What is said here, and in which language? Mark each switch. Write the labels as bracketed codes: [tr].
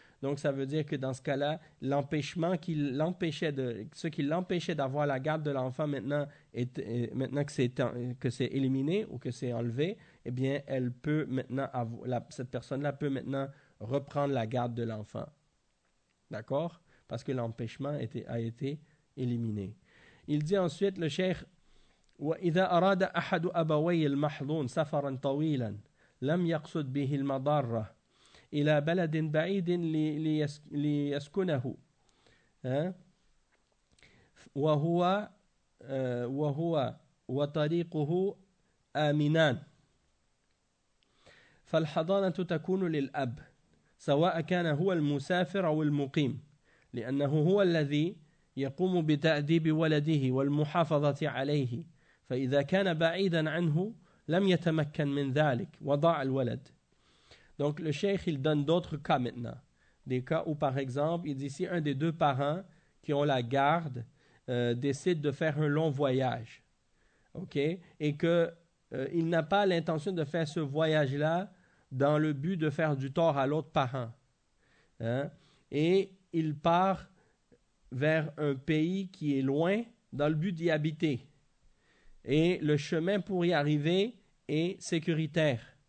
[fr] Donc, ça veut dire que dans ce cas-là, ce qui l'empêchait d'avoir la garde de l'enfant maintenant que c'est éliminé ou que c'est enlevé, eh bien, elle peut maintenant cette personne-là peut maintenant reprendre la garde de l'enfant. D'accord? Parce que l'empêchement a été éliminé. Il dit ensuite, le cheikh, [ar] وَإِذَا أَرَادَ أَحَدُ أَبَوَيِّ الْمَحْضُونَ سَفَرًا طَوِيلًا لَمْ يَقْصُدْ بِهِ الْمَضَارَّةِ إلى بلد بعيد ليسكنه وهو وطريقه آمنان. فالحضانة تكون للأب سواء كان هو المسافر أو المقيم، لأنه هو الذي يقوم بتأديب ولده والمحافظة عليه، فإذا كان بعيدا عنه لم يتمكن من ذلك وضاع الولد. [fr] Donc le cheikh il donne d'autres cas maintenant, des cas où par exemple il dit si un des deux parents qui ont la garde décide de faire un long voyage, ok, et que il n'a pas l'intention de faire ce voyage-là dans le but de faire du tort à l'autre parent, hein, et il part vers un pays qui est loin dans le but d'y habiter, et le chemin pour y arriver est sécuritaire.